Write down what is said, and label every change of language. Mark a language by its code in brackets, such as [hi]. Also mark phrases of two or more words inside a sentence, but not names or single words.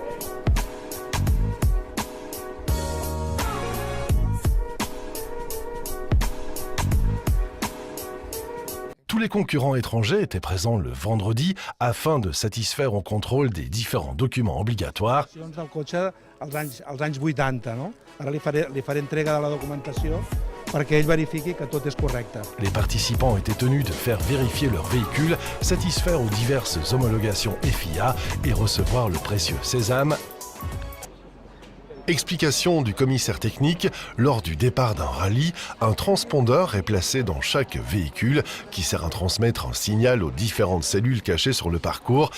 [fr] Tous les concurrents étrangers étaient présents le vendredi afin de satisfaire au contrôle des différents documents obligatoires. [ca] Del cotxe als anys 80, no? Ara li faré entrega de la documentació perquè ell verifiqui que tot és correcte. [fr] Les participants étaient tenus de faire vérifier leur véhicule, satisfaire aux diverses homologations FIA et recevoir le précieux sésame. Explication du commissaire technique, lors du départ d'un rallye, un transpondeur est placé dans chaque véhicule qui sert à transmettre un signal aux différentes cellules cachées sur le parcours.